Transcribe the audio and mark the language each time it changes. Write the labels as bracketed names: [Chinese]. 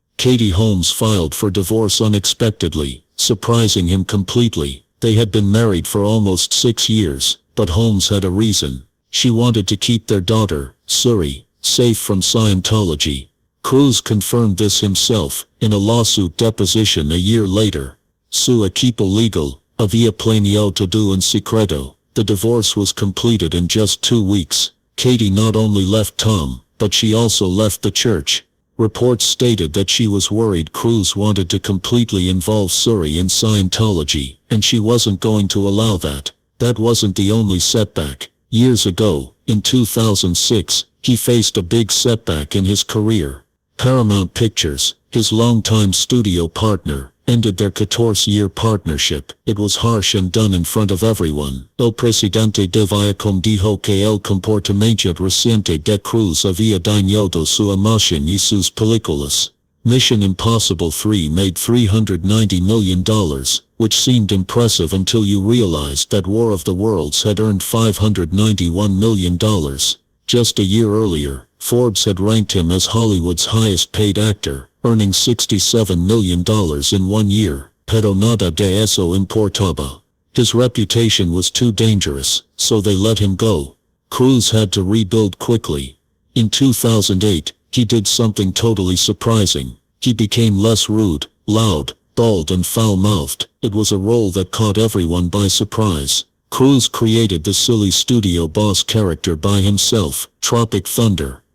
[English] Katie Holmes filed for divorce unexpectedly, surprising him completely. They had been married for almost 6 years, but Holmes had a reason. She wanted to keep their daughter, Suri, safe from Scientology. Cruise confirmed this himself, in a lawsuit deposition a year later. [Spanish] Su equipo legal, había planeado todo en secreto. [English] The divorce was completed in just 2 weeks. Katie not only left Tom, but she also left the church. Reports stated that she was worried Cruise wanted to completely involve Suri in Scientology, and she wasn't going to allow that. That wasn't the only setback. Years ago, in 2006, he faced a big setback in his career. Paramount Pictures, his longtime studio partner, ended their 14-year partnership. It was harsh and done in front of everyone. [Spanish] El presidente de Viacom dijo que el comportamiento reciente de Cruz había dañado su imagen y sus películas. [English] Mission Impossible 3 made $390 million, which seemed impressive until you realized that War of the Worlds had earned $591 million. Just a year earlier, Forbes had ranked him as Hollywood's highest-paid actor, earning $67 million in 1 year. [Spanish] Pero nada de eso importaba. [English] His reputation was too dangerous, so they let him go. Cruise had to rebuild quickly. In 2008, he did something totally surprising. He became less rude, loud, bald and foul-mouthed. It was a role that caught everyone by surprise. Cruise created the silly studio boss character by himself, Tropic Thunder.